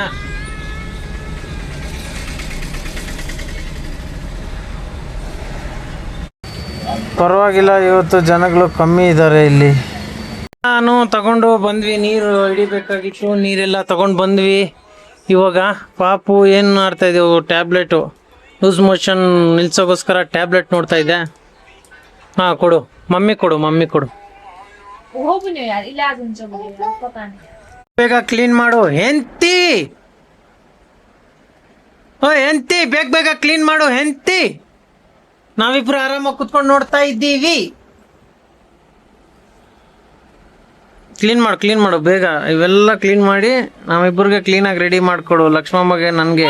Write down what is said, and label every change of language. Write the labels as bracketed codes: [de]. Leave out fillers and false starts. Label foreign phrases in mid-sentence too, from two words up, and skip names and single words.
[kn] ಪರವಾಗಿಲ್ಲ, ಇವತ್ತು ಜನಗಳು ಕಮ್ಮಿ ಇದ್ದಾರೆ ಇಲ್ಲಿ. ನಾನು ತಗೊಂಡು ಬಂದ್ವಿ, ನೀರು ಹಿಡಿಬೇಕಾಗಿತ್ತು, ನೀರೆಲ್ಲ ತಗೊಂಡು ಬಂದ್ವಿ. ಇವಾಗ ಪಾಪು ಏನು ಮಾಡ್ತಾ ಇದ್ದೀವಿ, ಟ್ಯಾಬ್ಲೆಟು [en] loose motion [kn] ನಿಲ್ಸೋಗೋಸ್ಕರ ಟ್ಯಾಬ್ಲೆಟ್ ನೋಡ್ತಾ ಇದ್ದೆ. ಹಾಂ ಕೊಡು, ಮಮ್ಮಿ ಕೊಡು. [hi] हो भी नहीं यार, इलाज उनसे बोलेगा पता नहीं। [kn] ಬೇಗ ಕ್ಲೀನ್ ಮಾಡು ಹೆಂಡ್ತಿ. ಓ ಹೆಂಡ್ತಿ, ಬೇಗ ಕ್ಲೀನ್ ಮಾಡು ಹೆಂಡ್ತಿ. ನಾವಿಬ್ರು ಆರಾಮಾಗಿ ಕುತ್ಕೊಂಡು ನೋಡ್ತಾ ಇದ್ದೀವಿ. ಕ್ಲೀನ್ ಮಾಡು ಬೇಗ. ಇವೆಲ್ಲ ಕ್ಲೀನ್ ಮಾಡಿ ನಾವಿಬ್ಬರಿಗೆ ಕ್ಲೀನಾಗಿ ರೆಡಿ ಮಾಡಿಕೊಡು, ಲಕ್ಷ್ಮಮ್ಮಗೆ ನನಗೆ.